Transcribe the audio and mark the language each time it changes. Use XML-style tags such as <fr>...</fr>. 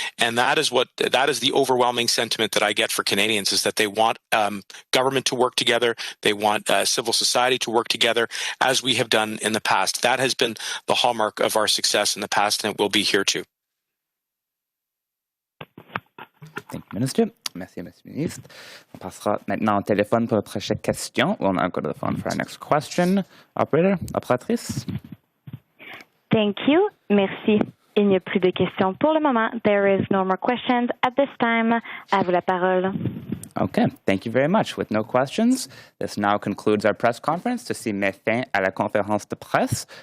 <en>And that is the overwhelming sentiment that I get for Canadians, is that they want government to work together. They want civil society to work together as we have done in the past. That has been the hallmark of our success in the past, and it will be here too. Thank you, Minister.</en> <fr>Merci, Monsieur le Ministre. On passera maintenant au téléphone pour la prochaine question.</fr> <en>We'll now go to the phone for our next question. Operator, operatrice. Thank you.</en> <fr>Merci. Il n'y a plus de questions pour le moment.</fr> <en>There is no more questions at this time.</en> <fr>À vous la parole.</fr> <en>Okay, thank you very much. With no questions, this now concludes our press conference.</en> <fr>Ceci met fin à la conférence de presse.</fr>